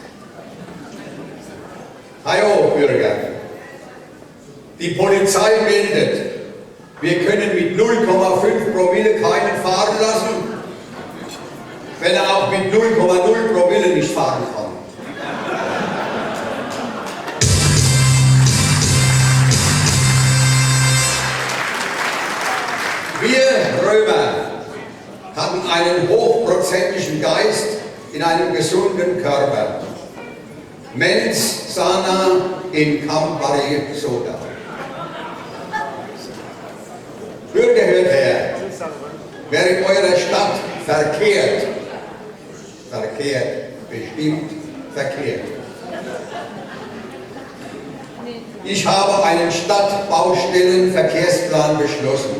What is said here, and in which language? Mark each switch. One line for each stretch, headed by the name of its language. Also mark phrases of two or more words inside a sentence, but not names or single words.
German: Hallo Bürger, die Polizei meldet, wir können mit 0,5 Promille keinen fahren lassen, wenn er auch mit 0,0 Promille nicht fahren kann. Wir Römer hatten einen hochprozentigen Geist in einem gesunden Körper.
Latin: Mens sana in campare soda.
German: Bürger, hört her, wer in eurer Stadt verkehrt, bestimmt verkehrt. Ich habe einen Stadtbaustellenverkehrsplan beschlossen.